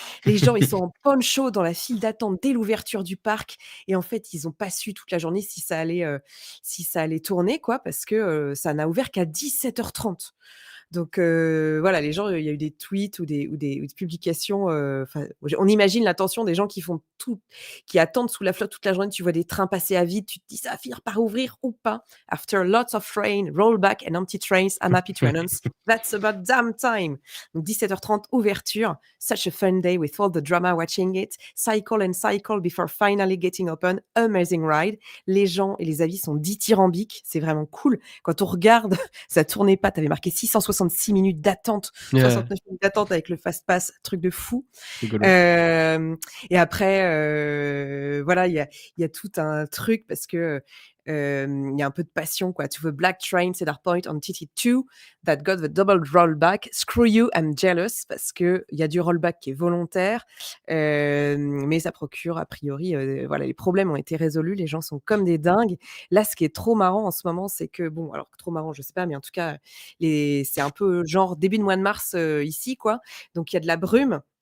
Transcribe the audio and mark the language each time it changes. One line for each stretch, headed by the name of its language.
French: Les gens, ils sont en poncho dans la file d'attente dès l'ouverture du parc et en fait, ils ont pas su toute la journée si ça allait tourner quoi parce que, ça n'a ouvert qu'à 17h30. Donc voilà, les gens, il y a eu des tweets ou des publications, on imagine l'attention des gens qui attendent sous la flotte toute la journée. Tu vois des trains passer à vide, tu te dis: «Ça va finir par ouvrir ou pas?»
English: After lots of rain, rollback and empty trains, I'm happy to announce that's about damn time.
French: Donc 17h30, ouverture.
English: Such a fun day with all the drama watching it. Cycle and cycle before finally getting open. Amazing ride.
French: Les gens et les avis sont dithyrambiques. C'est vraiment cool. Quand on regarde, ça tournait pas. T'avais marqué 666 minutes d'attente, 69 minutes d'attente avec le fast pass, truc de fou. Et après, voilà, il y a tout un truc parce que il y a un peu de passion, quoi.
English: To the black train, Cedar Point on TT2 that got the double rollback. Screw you, I'm jealous,
French: parce que il y a du rollback qui est volontaire, mais ça procure a priori, voilà, les problèmes ont été résolus, les gens sont comme des dingues. Là, ce qui est trop marrant en ce moment, c'est que bon, alors trop marrant, je sais pas, mais en tout cas, c'est un peu genre début de mois de mars ici, quoi. Donc il y a de la brume.